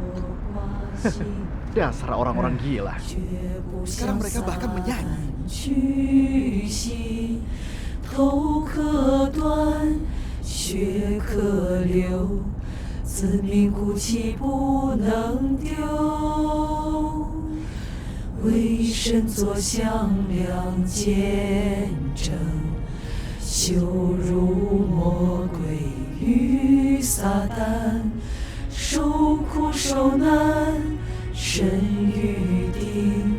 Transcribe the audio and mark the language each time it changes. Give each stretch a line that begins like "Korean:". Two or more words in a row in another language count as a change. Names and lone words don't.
Indonesian: Dasar orang-orang gila. Sekarang mereka bahkan menyanyi.
Chinese: 头可断，血可流，自命骨气不能丢。为神作响亮见证，羞辱魔鬼与撒旦，受苦受难，神预定。